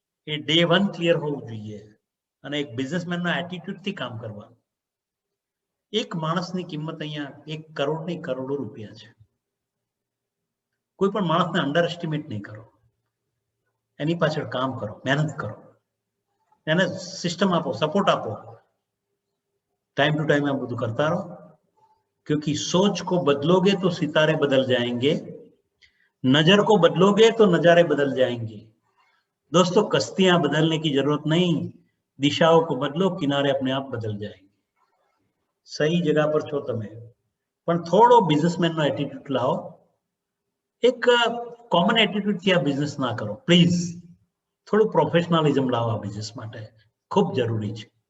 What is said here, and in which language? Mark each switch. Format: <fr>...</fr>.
<gu>એ day 1 clear હોવું જોઈએ. અને એક બિઝનેસમેનનો એટીટ્યુડ થી કામ કરવાનું. એક માણસની કિંમત અહીંયા 1 કરોડ નહીં, કરોડો રૂપિયા છે. કોઈ પણ માણસને અંડર એસ્ટિમેટ નહીં કરો. એની પાછળ કામ કરો, મહેનત કરો, એને સિસ્ટમ આપો, સપોર્ટ આપો.</gu> <hi>टाइम टू टाइम आप</hi> <gu>બધું કરતા રહો,</gu> <hi>क्योंकि सोच को बदलोगे तो सितारे बदल जाएंगे, नजर को बदलोगे तो नजारे बदल जाएंगे. दोस्तों, कश्तियां बदलने की जरूरत नहीं, दिशाओं को बदलो, किनारे अपने आप बदल जाएंगे. सही जगह पर</hi> <gu>છો તમે, પણ થોડો બિઝનેસમેનનો એટીટ્યુડ લાવો. એક કોમન એટીટ્યુડ થી આ બિઝનેસ ના કરો પ્લીઝ. થોડું પ્રોફેશનલિઝમ લાવો આ બિઝનેસ માટે, ખૂબ જરૂરી છે.</gu>